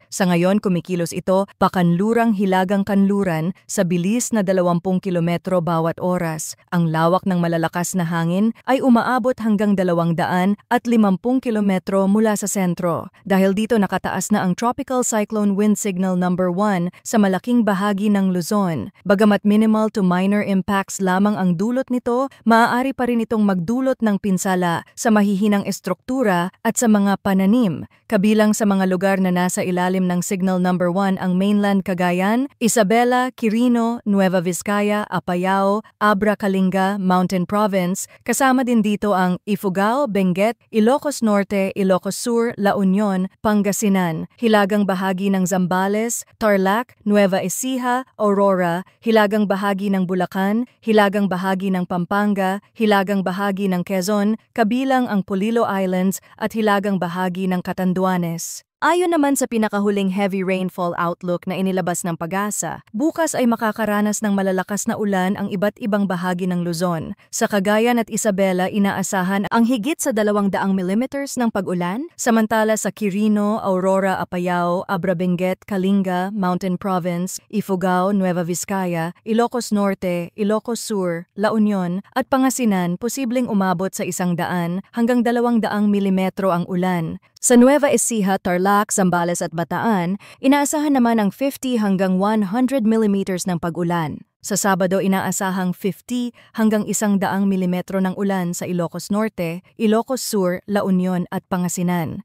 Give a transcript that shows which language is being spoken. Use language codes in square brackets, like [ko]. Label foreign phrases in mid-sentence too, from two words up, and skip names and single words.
[tl] Sa ngayon, kumikilos ito pakanlurang hilagang kanluran sa bilis na 20 kilometro bawat oras. Ang lawak ng malalakas na hangin ay umaabot hanggang 200 at 50 kilometro mula sa sentro. Dahil dito nakataas na ang [en] Tropical Cyclone Wind Signal number 1 [tl] sa malaking bahagi ng Luzon. Bagamat [en] minimal to minor impacts [tl] lamang ang dulot nito, maaari pa rin itong magdulot ng pinsala sa mahihinang estruktura at sa mga pananim. Kabilang sa mga lugar na nasa ilalim ng [en] Signal number 1 [tl] ang mainland Cagayan, Isabela, Quirino, Nueva Vizcaya, Apayao, Abra Kalinga, Mountain Province. Kasama din dito ang Ifugao, Benguet, Ilocos Norte, Ilocos Sur, La Union, Pangasinan, hilagang bahagi ng Zambales, Tarlac, Nueva Ecija, Aurora, hilagang bahagi ng Bulacan, hilagang bahagi ng Pampanga, hilagang bahagi ng Quezon, kabilang ang Polillo Islands at hilagang bahagi ng Catanduanes. Ayon naman sa pinakahuling [en] heavy rainfall outlook [tl] na inilabas ng Pag-asa, bukas ay makakaranas ng malalakas na ulan ang iba't ibang bahagi ng Luzon. Sa Cagayan at Isabela, inaasahan ang higit sa 200 millimeters ng pag-ulan, samantala sa Quirino, Aurora, Apayao, Abra Benguet, Kalinga, Mountain Province, Ifugao, Nueva Vizcaya, Ilocos Norte, Ilocos Sur, La Union at Pangasinan posibleng umabot sa 100 hanggang 200 milimetro ang ulan. Sa Nueva Ecija, Tarlac, Zambales at Bataan, inaasahan naman ang 50 hanggang 100 millimeters ng pag-ulan. Sa Sabado, inaasahang 50 hanggang 100 milimetro ng ulan sa Ilocos Norte, Ilocos Sur, La Union at Pangasinan.